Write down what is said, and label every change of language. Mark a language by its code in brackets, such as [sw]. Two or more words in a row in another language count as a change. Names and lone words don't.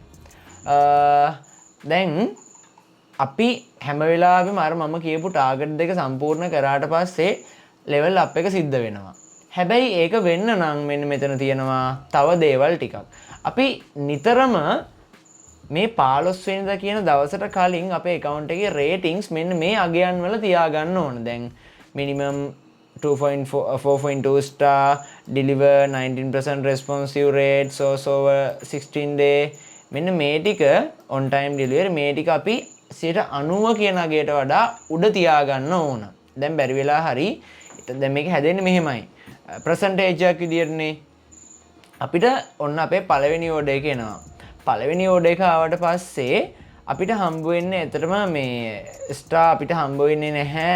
[si] දැන් අපි හැම වෙලාවෙම අර මම කියපු ටාගට් දෙක සම්පූර්ණ කරාට පස්සේ [en] level up [si] එක සිද්ධ වෙනවා. හැබැයි ඒක වෙන්න නම් මෙන්න මෙතන තියෙනවා තව දේවල් ටිකක්. අපි නිතරම මේ 15 වෙනිදා කියන දවසට කලින් අපේ account එකේ ratings මෙන්න මේ අගයන් වල තියාගන්න ඕන. [en] දැන් minimum 4.2 star, deliver 19% responsive rate, source over 16 day. [si] මෙන්න මේ ටික [en] on time delivery [si] මේ ටික අපි 90 කියන අගයට වඩා උඩ තියාගන්න ඕන. දැන් බැරි වෙලා හරි දැන් මේක හැදෙන්නේ මෙහෙමයි. percentage එකක් විදියටනේ අපිට ඔන්න අපේ පළවෙනි order එක එනවා. පළවෙනි order එක ආවට පස්සේ අපිට හම්බ වෙන්නේ ඇත්තටම මේ star අපිට හම්බ වෙන්නේ නැහැ.